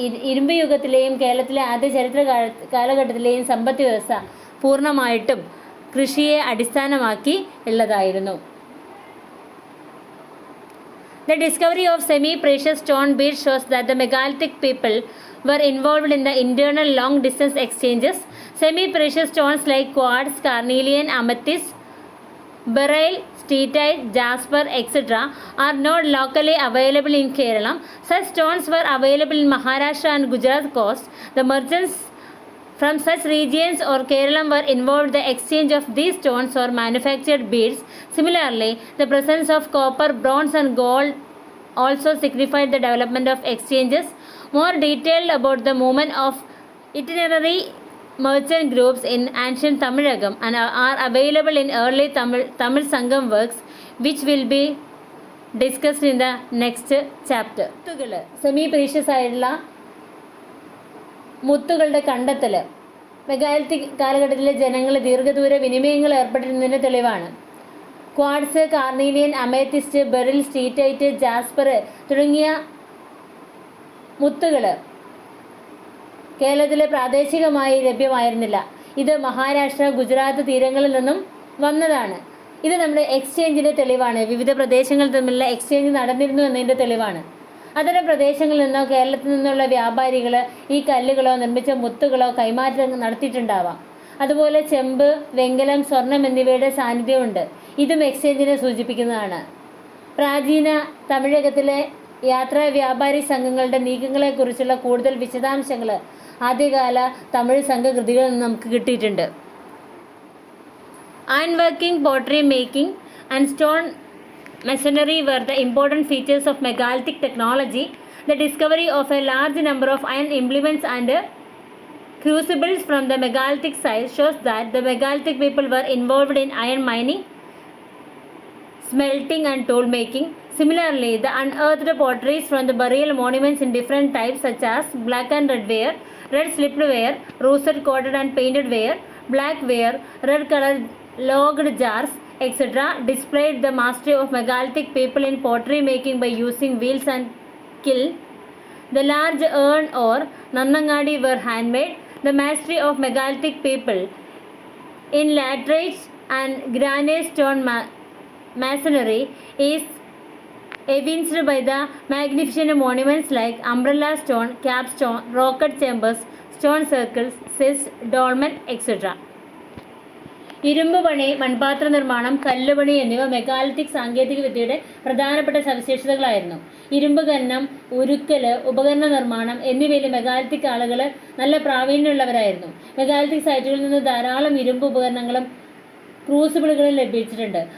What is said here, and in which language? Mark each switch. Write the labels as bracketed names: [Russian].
[Malayalam] ഇരുമ്പ് യുഗത്തിലെയും കേരളത്തിലെ ആദ്യ ചരിത്ര കാലഘട്ടത്തിലെയും സമ്പദ് വ്യവസ്ഥ പൂർണ്ണമായിട്ടും കൃഷിയെ അടിസ്ഥാനമാക്കി ഉള്ളതായിരുന്നു. [English] The discovery of semi-precious stone beads shows that the megalithic people were involved in the internal long-distance exchanges. Semi-precious stones like quartz, carnelian, amethyst, beryl, steatite, jasper, etc. are not locally available in Kerala. Such stones were available in Maharashtra and Gujarat coast. The merchants from such regions or Kerala were involved in the exchange of these stones or manufactured beads. Similarly, the presence of copper, bronze and gold also signified the development of exchanges. More detailed about the movement of itinerary merchant groups in ancient Tamilagam and are available in early Tamil Sangam works, which will be discussed in the next chapter. [Malayalam] Semi precious ആയിട്ടുള്ള മുത്തുകളുടെ കണ്ടെത്തൽ megalithic കാലഘട്ടത്തിലെ ജനങ്ങൾ ദീർഘദൂര വിനിമയങ്ങൾ ഏർപ്പെട്ടിരുന്നതിന് തെളിവാണ്. Quartz, carnelian, amethyst, beryl, സ്റ്റീറ്റൈറ്റ്, jasper തുടങ്ങിയ മുത്തുകൾ കേരളത്തിൽ പ്രാദേശികമായി ലഭ്യമായിരുന്നില്ല. ഇത് മഹാരാഷ്ട്ര, ഗുജറാത്ത് തീരങ്ങളിൽ നിന്നും വന്നതാണ്. ഇത് നമ്മുടെ എക്സ്ചേഞ്ചിൻ്റെ തെളിവാണ്. വിവിധ പ്രദേശങ്ങൾ തമ്മിലുള്ള എക്സ്ചേഞ്ച് നടന്നിരുന്നു എന്നതിൻ്റെ തെളിവാണ്. അത്തരം പ്രദേശങ്ങളിൽ നിന്നോ കേരളത്തിൽ നിന്നുള്ള വ്യാപാരികൾ ഈ കല്ലുകളോ നിർമ്മിച്ച മുത്തുകളോ കൈമാറ്റം നടത്തിയിട്ടുണ്ടാവാം. അതുപോലെ ചെമ്പ്, വെങ്കലം, സ്വർണം എന്നിവയുടെ സാന്നിധ്യമുണ്ട്. ഇതും എക്സ്ചേഞ്ചിനെ സൂചിപ്പിക്കുന്നതാണ്. പ്രാചീന തമിഴകത്തിലെ യാത്രാ വ്യാപാരി സംഘങ്ങളുടെ നീക്കങ്ങളെക്കുറിച്ചുള്ള കൂടുതൽ വിശദാംശങ്ങൾ ആദ്യകാല തമിഴ് സംഘകൃതികളിൽ നിന്ന് നമുക്ക് കിട്ടിയിട്ടുണ്ട്. [English] Iron working, pottery making and stone masonry were the important features of megalithic technology. The discovery of a large number of iron implements and crucibles from the megalithic site shows that the megalithic people were involved in iron mining, smelting and tool making. Similarly, the unearthed potteries from the burial monuments in different types such as black and red ware, red slipped ware, rusted coated and painted ware, black ware, red colored logged jars, etc. displayed the mastery of megalithic people in pottery making by using wheels and kiln. The large urn or nannangadi were handmade. The mastery of megalithic people in laterite and granite stone masonry is evinced by the magnificent monuments like umbrella stone, capstone, rocket chambers, stone circles, cyst, dolmen, etc. [Malayalam] ഇരുമ്പ് പണി, മൺപാത്ര നിർമ്മാണം, കല്ലുപണി എന്നിവ megalithic സാങ്കേതിക വിദ്യയുടെ പ്രധാനപ്പെട്ട സവിശേഷതകളായിരുന്നു. ഇരുമ്പ് ഖനനം, ഉരുക്കൽ, ഉപകരണ നിർമ്മാണം എന്നിവയിൽ മെഗാലിത്തിക് ആളുകൾ നല്ല പ്രാവീണ്യമുള്ളവരായിരുന്നു. മെഗാലിത്തിക് സൈറ്റുകളിൽ നിന്ന് ധാരാളം ഇരുമ്പ് ഉപകരണങ്ങളും ക്രൂസിബിളുകളും ലഭിച്ചിട്ടുണ്ട്.